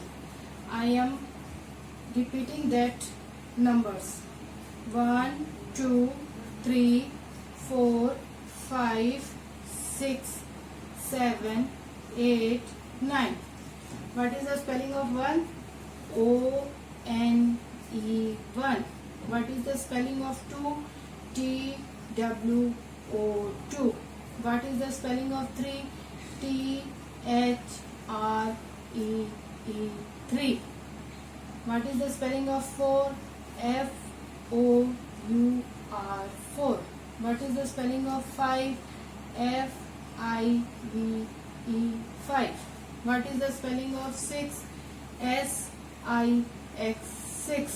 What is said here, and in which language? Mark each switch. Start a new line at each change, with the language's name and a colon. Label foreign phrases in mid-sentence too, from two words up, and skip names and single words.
English: I am repeating that numbers. 1, 2, 3, 4, 5, 6, 7, 8, 9. What is the spelling of 1? O-N-E 1. What is the spelling of 2? T-W-O 2. What is the spelling of 3? T-H-R-E-E 3. What is the spelling of 4? F-O-U-R 4. What is the spelling of 5? F-I-V-E 5. What is the spelling of 6? S-I-X 6.